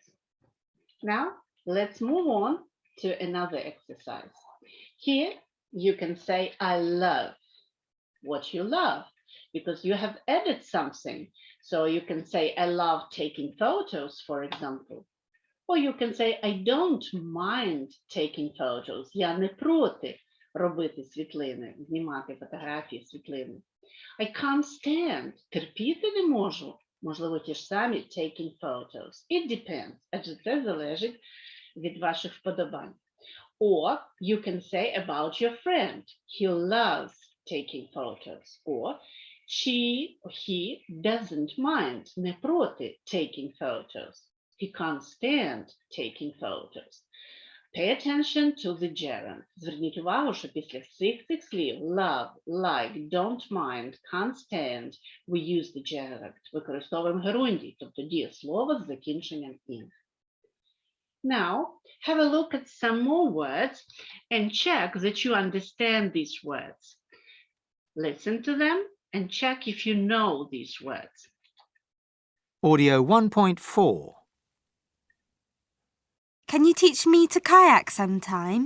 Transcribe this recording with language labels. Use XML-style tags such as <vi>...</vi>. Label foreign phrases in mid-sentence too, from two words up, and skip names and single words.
<en>Now let's move on to another exercise. Here you can say I love what you love because you have added something. So you can say I love taking photos, for example. Or you can say I don't mind taking photos.</en> <uk>Я не проти робити світлини, знімати фотографії, світлини.</uk> <en>I can't stand.</en> <uk>Терпіти не можу. Можливо, ті ж самі</uk> <en>taking photos. It depends.</en> <uk>Адже це залежить від ваших вподобань.</uk> <en>Or you can say about your friend. He loves taking photos. Or she or he doesn't mind,</en> <uk>не проти</uk> <en>taking photos. He can't stand taking photos. Pay attention to the gerund.</en> <uk>Зверніть увагу, що після всіх цих слів</uk> <en>love, like, don't mind, can't stand, we use the gerund.</en> <uk>Використовуємо герундій, тобто дієслово з закінченням «ing».</uk> <en>Now, have a look at some more words and check that you understand these words. Listen to them and check if you know these words. Audio 1.4. Can you teach me to kayak sometime?</en>